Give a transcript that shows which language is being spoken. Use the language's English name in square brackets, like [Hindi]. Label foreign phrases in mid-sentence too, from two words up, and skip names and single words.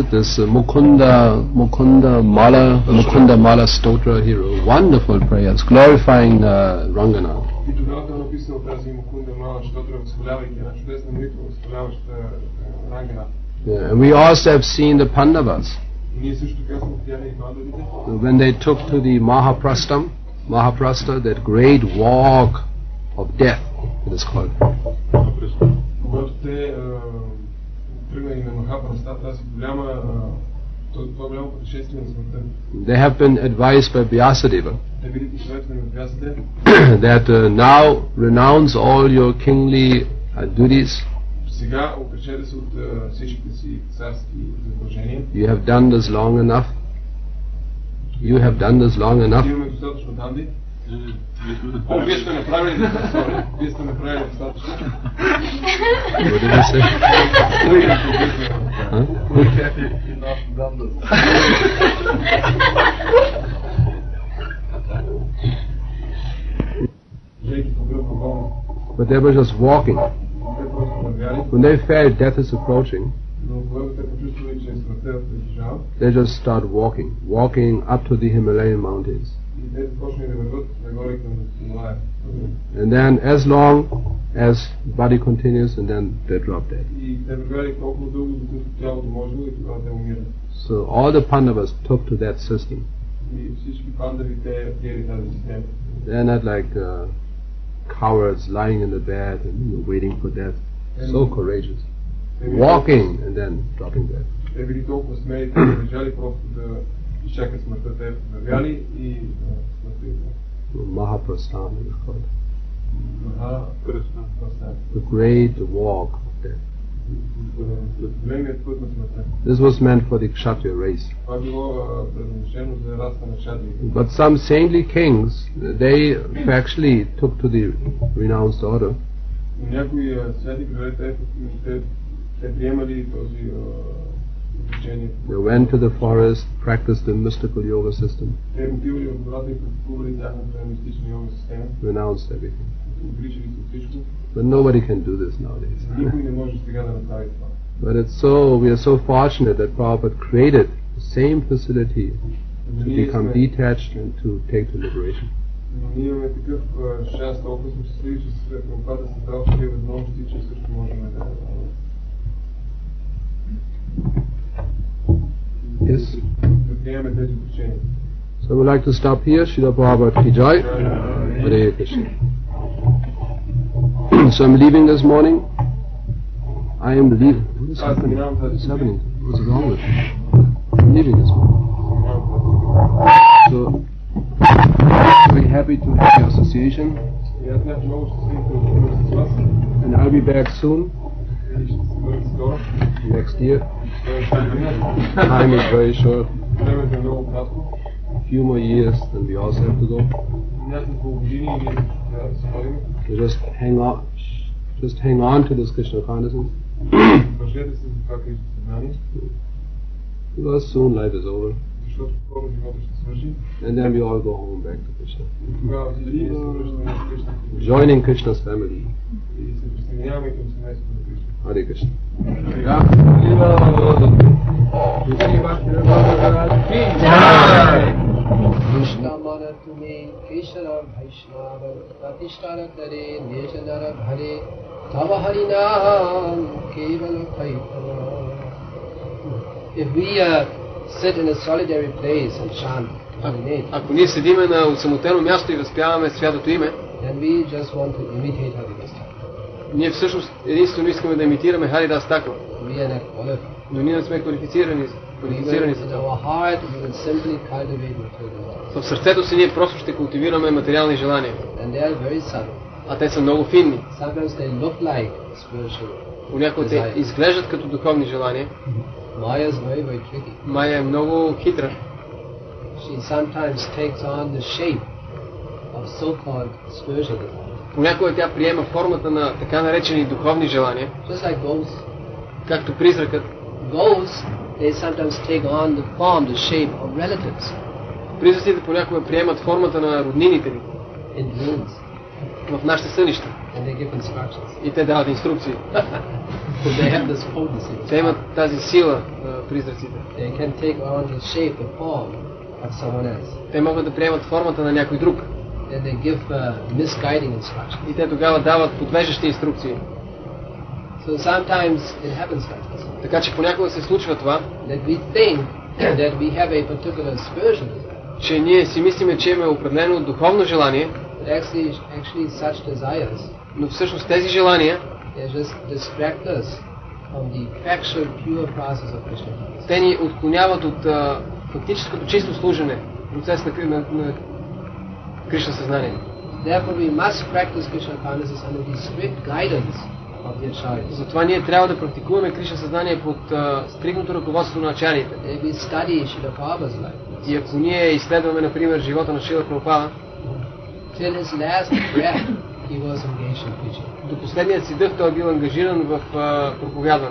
[English] This Mukunda Mala Stotra. He wrote wonderful prayers glorifying Ranganath. [Bulgarian] И тогава той написал тази Мукунда Мала Штотра, възхвалявайки една чудесна молитва, възхваляваща Рангanath. [English] Yeah, and we also have seen the Pandavas. [Bulgarian] И ние също така сме видяли и пандавите. [English] When they took to the Mahaprastha, that great walk of death, it is called. [Bulgarian] Когато те тръгнали на Махапраста, тази това голямо пътешествие на смъртта. [English] They have been advised by Vyasadeva [Bulgarian] Те били посъветвани от Вясадев, [English] that now renounce all your kingly duties. [Bulgarian] сега отречете се от всичките си царски задължения. [English] You have done this long enough. [Bulgarian] Имаме достатъчно данни. Вие сте направили достатъчно. Вие сте направили достатъчно. [English] What did he say? Huh? We have enough done this. but they were just walking. [Bulgarian] Те просто вървяли. [English] When they felt death is approaching, [Bulgarian] Но когато те почувствали, че смъртта приближава, [English] they just start walking up to the Himalayan mountains. [Bulgarian] и те започнали да върват нагоре към Хималая. [English] And then as long as body continues, and then they drop dead. [Bulgarian] И те вървяли толкова дълго, докато тялото можело, и тогава те умират. [English] So all the Pandavas took to that system. [Bulgarian] И всички пандави те приели тази система. [English] They're not like cowards lying in the bed and waiting for death. So courageous. Walking and then dropping dead. [Bulgarian] Те били толкова смели, те лежали просто да изчакат смъртта. Те вървяли и смъртта идва. [English] Mahaprasthana is called. Mahaprasthana. The great walk of death. [Bulgarian] Големият път на смъртта. [English] This was meant for the Kshatriya race. [Bulgarian] Това било предназначено за раста на кшатри. [English] But some saintly kings, they actually took to the renounced order. [Bulgarian] Някои святи крале, те приемали този учение. [English] They went to the forest, practiced the mystical yoga system, [Bulgarian] Те отивали в гората и практикували тяхната мистична йога система. [English] renounced everything. [Bulgarian] Отричали се от всичко. [English] But nobody can do this nowadays. [Bulgarian] Никой не може сега да направи това. [English] But we are so fortunate that Prabhupada created the same facility to become detached and to take to liberation. [Bulgarian] Но ние имаме такъв шанс, толкова сме щастливи, че след Прабхупада се дал такива възможности, че също можем да приемем тези учения. [English] So I would like to stop here. Srila Prabhupada [Hindi] की जय. [English] Hare Krishna. So I'm leaving this morning. I am leaving. What is happening? What's happening? What's wrong with me? I'm leaving this morning. So I'm very happy to have your association. [Bulgarian] И аз бях много щастлив да бъда с вас. [English] And I'll be back soon. [Bulgarian] И ще се бъдем скоро. [English] Next year. Time is very short. [Bulgarian] Времето е много кратко. [English] A few more years, then we also have to go. [Bulgarian] Няколко години и ние трябва да се ходим. [English] So just hang on to this Krishna consciousness. [Bulgarian] Държете се за това Кришна съзнание. [English] Because soon life is over. [Bulgarian] Защото скоро живота ще свърши. [English] And then we all go home back to Krishna. [Bulgarian] Тогава всички ние се връщаме на Кришна. [English] Joining Krishna's family. [Bulgarian] И се присъединяваме към семейството на Кришна. [English] Hare Krishna. [Bangla] কৃষ্ণ মন তুমি কৃষ্ণ বৈষ্ণব প্রতিষ্ঠার করে নেজনার ভরে তব হরিনাম কেবল পৈতব. [English] If we sit in a solitary place and chant Holy Name, [Bulgarian] Ако ние седиме на осамотено място и възпяваме святото име, [English] then we just want to imitate Harinam. [Bulgarian] ние всъщност единствено искаме да имитираме Харидас Такур. [English] We are not qualified. [Bulgarian] Но ние не сме квалифицирани за [English] In [Bulgarian] това. [English] our heart, we will simply cultivate material. [Bulgarian] В сърцето си ние просто ще култивираме материални желания, [English] And they are very subtle. [Bulgarian] а те са много финни. [English] Sometimes they look like spiritual. [Bulgarian] Понякога те изглеждат като духовни желания. [English] Maya is very, very tricky. [Bulgarian] Майя е много хитра. [English] She sometimes takes on the shape of so-called spiritual desires. [Bulgarian] Понякога тя приема формата на така наречени духовни желания, [English] Just like ghosts. [Bulgarian] както призракът. [English] Ghosts, they sometimes take on the form, the shape of relatives [Bulgarian] Призраците понякога приемат формата на роднините ни [English] in dreams. [Bulgarian] в нашите сънища [English] And they give instructions. [Bulgarian] и те дават инструкции. [English] They have this potency. [Bulgarian] Те имат тази сила, призраците. [English] They can take on the shape, the form of someone else. [Bulgarian] Те могат да приемат формата на някой друг. [English] Then they give misguiding instructions. [Bulgarian] И те тогава дават подвеждащи инструкции. [English] So sometimes it happens like this. [Bulgarian] Така че понякога се случва това, [English] That we think that we have a particular spiritual desire. [Bulgarian] че ние си мислиме, че имаме определено духовно желание, [English] But actually such desires, [Bulgarian] но всъщност тези желания, [English] they just distract us from the actual pure process of Krishna consciousness. [Bulgarian] те ни отклоняват от фактическото чисто служене, процес на Кришна съзнание. [English] Therefore we must practice Krishna consciousness under the strict guidance of the acharyas. [Bulgarian] Затова ние трябва да практикуваме Кришна съзнание под стрикното ръководство на ачариите. [English] If we study Srila Prabhupada's life, [Bulgarian] И ако ние изследваме, например, живота на Шрила Прабхупада, [English] till his last breath he was engaged in preaching. [Bulgarian] до последният си дъх той е бил ангажиран в проповядване.